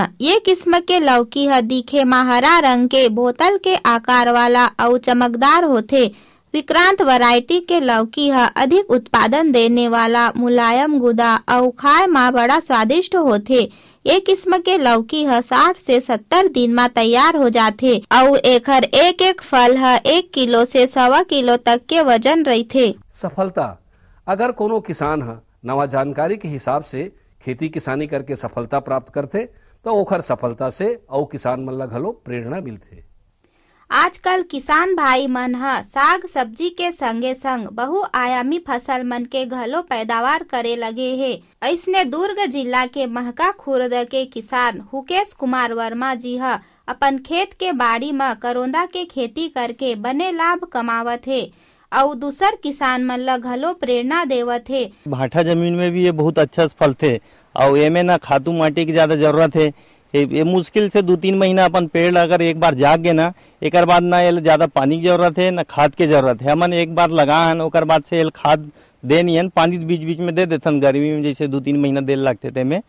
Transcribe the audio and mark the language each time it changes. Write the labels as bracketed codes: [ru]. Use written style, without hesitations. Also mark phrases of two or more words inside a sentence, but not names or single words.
[hne] ये किस्म के लौकी ह दिखे में हरा रंग के बोतल के आकार वाला और चमकदार होथे। विक्रांत वैरायटी के लौकी है अधिक उत्पादन देने वाला, मुलायम गुदा और खाए में बड़ा स्वादिष्ट होथे। ये किस्म के लौकी है 60 से 70 दिन में तैयार हो जाथे और एखर एक फल है 1 किलो से 1.25 किलो तक के वजन रहथे। सफलता, अगर कोनो किसान है नवा जानकारी के हिसाब से खेती किसानी करके सफलता प्राप्त करते तो ओखर सफलता से और किसान मन ला घलो प्रेरणा मिलथे। आजकल किसान भाई मन ह साग सब्जी के संगे संग बहुआयामी फसल मन के घलो पैदावार करे लगे हे। ऐसने दुर्ग जिला के महका खुर्द के किसान हुकेश कुमार वर्मा जी ह अपन खेत के बाड़ी में करोंदा के खेती करके बने लाभ कमावत हे और दूसर किसान मन ला घलो प्रेरणा देवत हे। भाठा जमीन में भी ये बहुत अच्छा फल थे और एमे ना खातू माटी की ज्यादा जरूरत है। ये मुश्किल से 2-3 महीना अपन पेड़ अगर एक बार जाग गए ना, एक बाद ना ये ज्यादा पानी की जरूरत है ना खाद की जरूरत है। हमन एक बार लगा है ओकर बाद से ये खाद दे नहीं है, पानी बीच बीच में दे देथन गर्मी में, जैसे 2-3 महीना देर लगते थे में।